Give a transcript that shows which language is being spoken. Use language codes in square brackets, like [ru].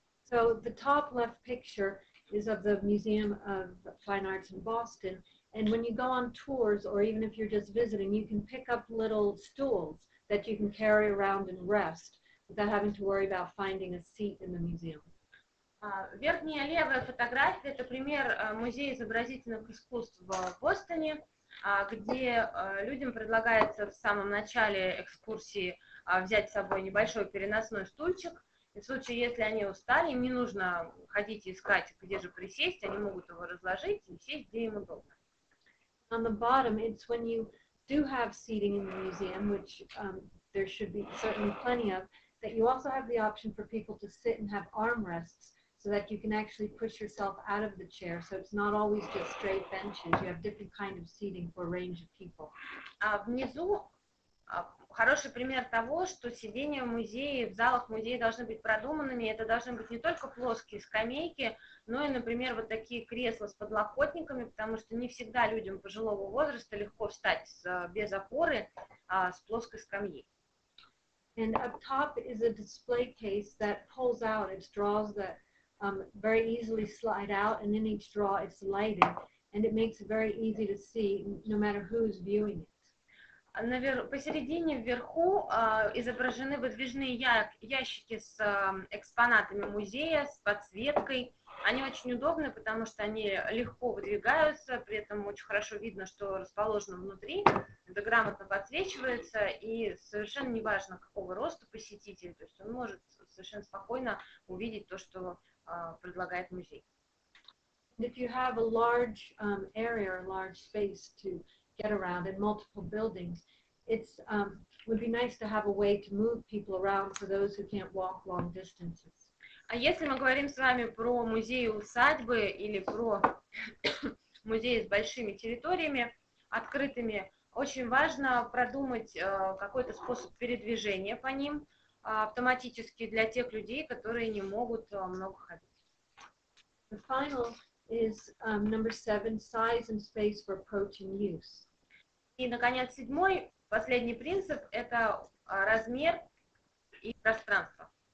[en] So the top left picture is of the Museum of Fine Arts in Boston. And when you go on tours, or even if you're just visiting, you can pick up little stools that you can carry around and rest without having to worry about finding a seat in the museum. [ru] Верхняя левая фотография – это пример Музея изобразительных искусств в Бостоне, где людям предлагается в самом начале экскурсии взять с собой небольшой переносной стульчик. И в случае, если они устали, им не нужно ходить и искать, где же присесть, они могут его разложить и сесть, где им удобно. [en] On the bottom, it's when you do have seating in the museum, which there should be certainly plenty of, that you also have the option for people to sit and have armrests so that you can actually push yourself out of the chair. So it's not always just straight benches. You have different kind of seating for a range of people. [ru] Внизу хороший пример того, что сидения в музее, в залах музея должны быть продуманными. Это должны быть не только плоские скамейки, но и, например, вот такие кресла с подлокотниками, потому что не всегда людям пожилого возраста легко встать без опоры с плоской скамьи. [en] And up top is a display case that pulls out its drawers that very easily slide out, and in each drawer it's lighted, and it makes it very easy to see no matter who's viewing it. [ru] Посередине вверху изображены выдвижные ящики с экспонатами музея, с подсветкой. Они очень удобны, потому что они легко выдвигаются, при этом очень хорошо видно, что расположено внутри. Это грамотно подсвечивается, и совершенно неважно, какого роста посетитель, то есть он может совершенно спокойно увидеть то, что предлагает музей. [en] If you have a large area or large space to get around in multiple buildings, it's would be nice to have a way to move people around for those who can't walk long distances. [ru] А если мы говорим с вами про музеи-усадьбы или про музеи с большими территориями, открытыми, очень важно продумать какой-то способ передвижения по ним автоматически для тех людей, которые не могут много ходить. [en] The final is number 7, size and space for approach and use. [ru] И, наконец, седьмой, последний принцип – это размер и пространство.